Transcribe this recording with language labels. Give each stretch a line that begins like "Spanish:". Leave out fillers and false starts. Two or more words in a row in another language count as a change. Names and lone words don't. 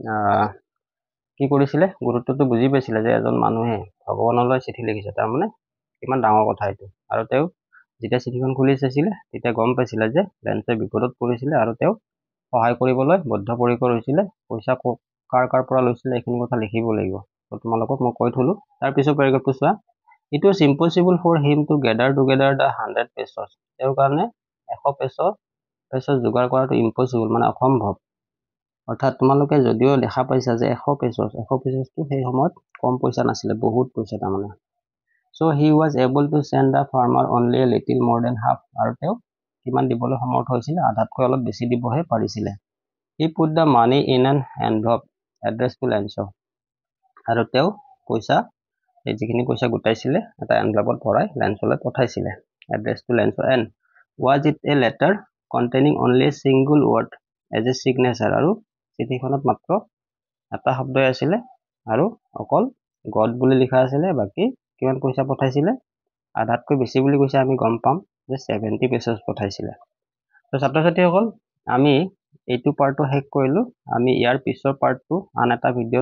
Assamese: কি কৰিছিলে গুৰুত্বটো বুজি পাইছিলে যে এজন মানুহে ভগৱানলৈ চিঠি লিখিছে তাৰমানে কিমান ডাঙৰ কথা এইটো আৰু তেওঁ যেতিয়া চিঠিখন খুলি চাইছিলে তেতিয়া গম পাইছিলে যে লেন্সে বিপদত পৰিছিলে আৰু তেওঁ সহায় কৰিবলৈ বদ্ধপৰিকৰ হৈছিলে পইচা কাৰ পৰা লৈছিলে এইখিনি কথা লিখিব লাগিব তোমালোকক মই কৈ থলো তাৰ পিছৰ পেৰাগ্ৰাফটো চোৱা
English: It was impossible for him to gather together the 100 pesos.
Assamese: তেওঁৰ কাৰণে 100 pesos যোগাৰ কৰাটো ইম্পচিবল মানে অসম্ভৱ অৰ্থাৎ তোমালোকে যদিও দেখা পাইছা যে 100 পেছটো সেই সময়ত কম পইচা নাছিলে বহুত পইচা তাৰমানে
English: so he was able to send the farmer only a little more than half
Assamese: আৰু তেওঁ কিমান দিবলৈ সমৰ্থ হৈছিল আধাতকৈ অলপ বেছি দিবহে পাৰিছিলে
English: he put the money in an envelope addressed to Lancho
Assamese: আৰু তেওঁ পইচা এই যিখিনি পইচা গোটাইছিলে এটা এনভেলপত ভৰাই লেন্সলৈ পঠাইছিলে
English: address to Lencho and was it a letter containing only a single word as a signature
Assamese: আৰু চিঠিখনত মাত্ৰ এটা শব্দই আছিলে আৰু অকল গড বুলি লিখা আছিলে বাকি কিমান পইচা পঠাইছিলে আধাতকৈ বেছি বুলি কৈছে আমি গম পাম যে 70 pesos পঠাইছিলে তো ছাত্ৰ ছাত্ৰীসকল আমি এইটো পাৰ্টটো শেষ কৰিলো আমি ইয়াৰ পিছৰ পাৰ্টটো আন এটা ভিডিঅ'ত